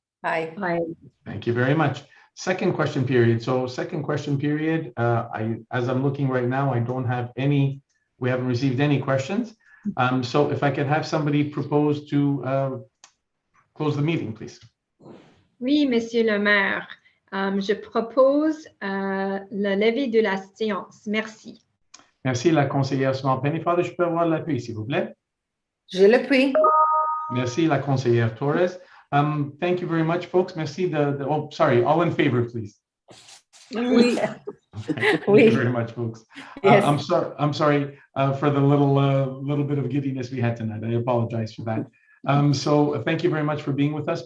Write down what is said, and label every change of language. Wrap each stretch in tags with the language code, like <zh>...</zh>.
<en>Aye. Thank you very much. Second question period. So second question period, as I'm looking right now, I don't have any, we haven't received any questions. So if I could have somebody propose to close the meeting, please.</en> <fr>Oui, Monsieur le maire. Je propose le lever de la séance. Merci. Merci, la conseillère Penny. Father, je peux avoir l'appui, s'il vous plaît? Je le prie. Merci, la conseillère Torres.</fr> <en>Thank you very much, folks. Merci. Oh, sorry, all in favor, please.</en> <fr>Oui.</fr> <en>Thank you very much, folks. Yes. I'm sorry for the little bit of giddiness we had tonight. I apologize for that. So thank you very much for being with us.</en>